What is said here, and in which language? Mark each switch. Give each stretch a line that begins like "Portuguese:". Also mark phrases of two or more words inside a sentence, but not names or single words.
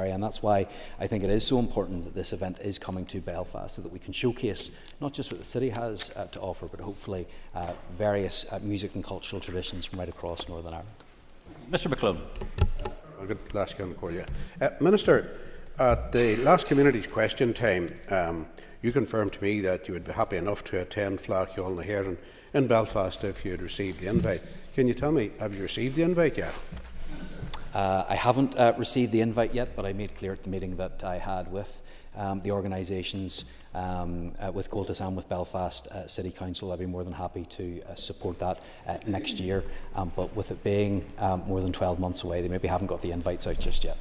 English: And that's why I think it is so important that this event is coming to Belfast, so that we can showcase not just what the city has to offer, but hopefully various music and cultural traditions from right across Northern Ireland. Mr. McClone. Minister, at the last Communities Question time, you confirmed to me that you would be happy enough to attend FLA Ceol na hÉireann in Belfast if you had received the invite. Can you tell me, have you received the invite yet? I haven't received the invite yet, but I made clear at the meeting that I had with the organisations, with Coltis and with Belfast City Council. I'd be more than happy to support that next year, but with it being more than 12 months away, they maybe haven't got the invites out just yet.